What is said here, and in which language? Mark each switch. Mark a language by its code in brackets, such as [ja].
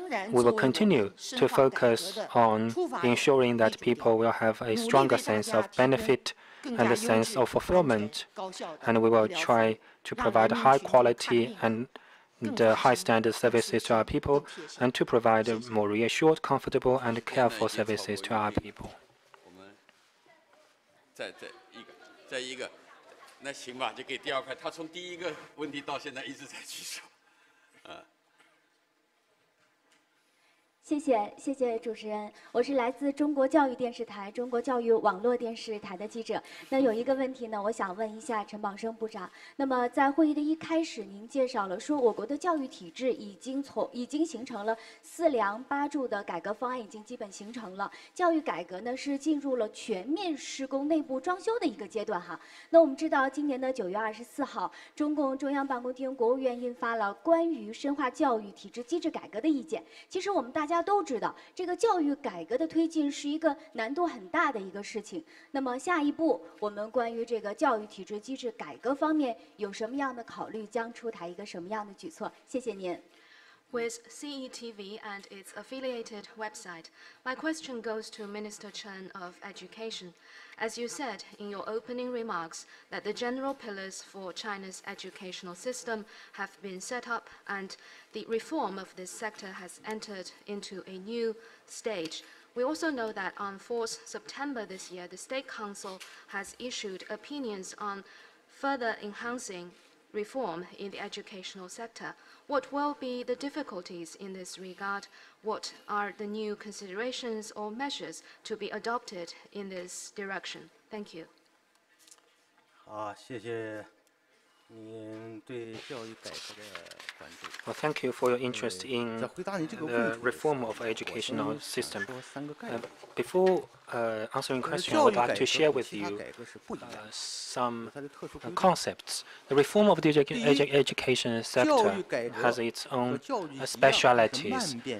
[en] We will continue to focus on ensuring that people will have a stronger sense of benefit and a sense of fulfillment, and we will try to provide high quality and high standard services to our people, and to provide more reassured, comfortable, and careful services to our people. [zh] 再一个，那行吧，就给第二块。他从第一个问题到现在一直在举手，谢谢主持人，我是来自中国教育电视台、中国教育网络电视台的记者。那有一个问题呢，我想问一下陈宝生部长。那么在会议的一开始，您介绍了说我国的教育体制已经形成了4梁8柱的改革方案已经基本形成了，教育改革呢是进入了全面施工内部装修的一个阶段哈。那我们知道今年的9月24号，中共中央办公厅、国务院印发了关于深化教育体制机制改革的意见。其实我们大家都知道，这个教育改革的推进是一个难度很大的一个事情。那么下一步，我们关于这个教育体制机制改革方面有什么样的考虑，将出台一个什么样的举措？谢谢您。 [en] With CETV and its affiliated website, my question goes to Minister Chen of Education. As you said in your opening remarks that the general pillars for China's educational system have been set up and the reform of this sector has entered into a new stage. We also know that on 4th September this year, the State Council has issued opinions on further enhancing reform in the educational sector. What will be the difficulties in this regard? What are the new considerations or measures to be adopted in this direction? Thank you. [zh] 好，谢谢您对教育改革的关注。 [en] Well, thank you for your interest in the reform of educational system. Before answering question, I would like to share with you some concepts. The reform of the education sector has its own specialities.